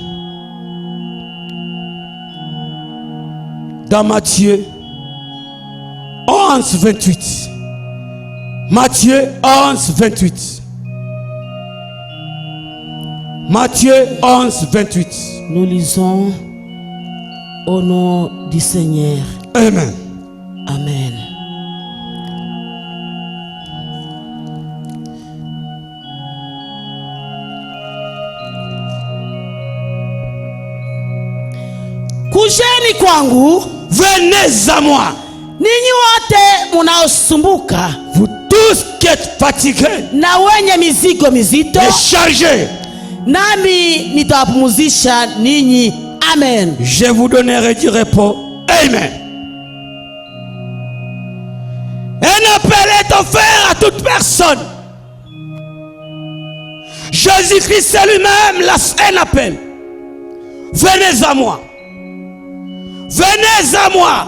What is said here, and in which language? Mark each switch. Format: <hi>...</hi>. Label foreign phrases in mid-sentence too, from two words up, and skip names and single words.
<fr>Dans Matthieu 11, 28. Matthieu 11, 28. Matthieu 11, 28. Nous lisons au nom du Seigneur. Amen.</fr> <sw>Amen. Kujeni kwangu,</sw> <fr>venez à moi,</fr> <sw>ninyi wote munaosumbuka,</sw> <fr>vous tous qui êtes fatigués</fr> <sw>na wenye mizigo mizito,</sw> <fr>et chargés,</fr> <sw>nami nitawapumzisha ninyi.</sw> <fr>Amen. Je vous donnerai du repos. Amen. Un appel est offert à toute personne. Jésus-Christ lui-même lance un appel. Venez à moi. Venez à moi.</fr>